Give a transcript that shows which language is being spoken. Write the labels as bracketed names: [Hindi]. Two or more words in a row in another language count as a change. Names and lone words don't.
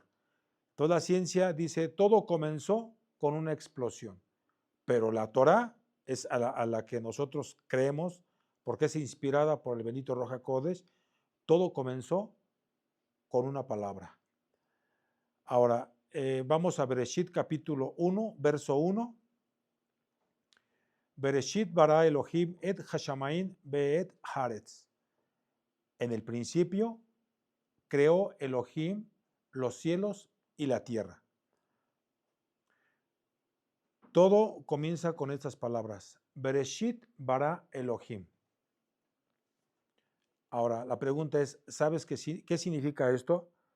[Spanish] Toda ciencia dice, todo comenzó con una explosión, pero la Torá es a la que nosotros creemos, porque es inspirada por el bendito [Hebrew] רוח הקודש, [Spanish] todo comenzó con una palabra. Ahora, vamos a Bereshit capítulo 1, verso 1. [Hebrew] בראשית ברא אלהים את השמים ואת הארץ. [Spanish] En el principio creó Elohim los cielos y la tierra. Todo comienza con estas palabras. [Hebrew] בראשית ברא אלהים. [Spanish] Ahora, la pregunta es, ¿sabes qué significa esto?